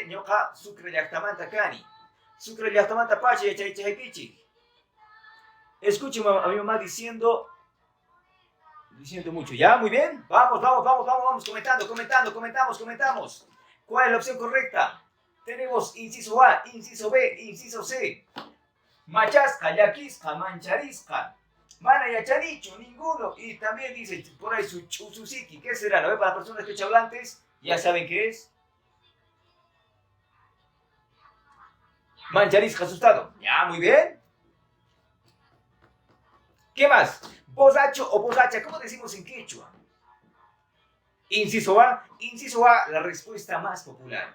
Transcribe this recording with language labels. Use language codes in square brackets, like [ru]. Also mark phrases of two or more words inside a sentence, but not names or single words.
[qu] Ñoca, Sucre, Yactamanta, Cani. Sucre, Yactamanta, Pache, Chaypichi. [es] Escuchen a mi mamá diciendo mucho. ¿Ya? Muy bien. Vamos. Comentamos. ¿Cuál es la opción correcta? Tenemos inciso A, inciso B, inciso C. [qu] Machasca, yaquisca, mancharisca. Mana yachanicho, [es] ninguno. Y también dice por ahí susiki. ¿Qué será? ¿No? Para las personas quechohablantes, ya saben qué es. Mancharisca, asustado. Ya, muy bien. ¿Qué más? Bosacho o bosacha, ¿cómo decimos en quechua? Inciso A, la respuesta más popular.